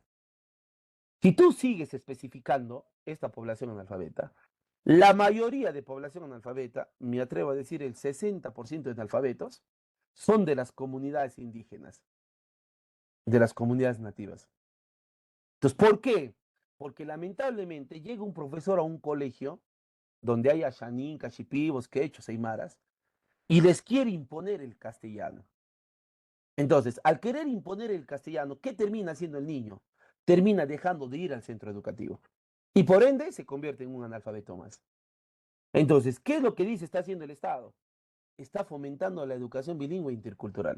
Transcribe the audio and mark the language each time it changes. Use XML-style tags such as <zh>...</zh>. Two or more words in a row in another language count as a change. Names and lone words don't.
<es>Si tú sigues especificando esta población analfabeta, la mayoría de población analfabeta, me atrevo a decir el 60% de analfabetos, son de las comunidades indígenas, de las comunidades nativas. Entonces, ¿por qué? Porque lamentablemente llega un profesor a un colegio donde hay ashanin, cachipibos, quechos, aymaras, y les quiere imponer el castellano. Entonces, al querer imponer el castellano, ¿qué termina haciendo el niño? Termina dejando de ir al centro educativo. Y por ende se convierte en un analfabeto más. Entonces, ¿qué es lo que dice está haciendo el Estado? Está fomentando la educación bilingüe e intercultural.</es>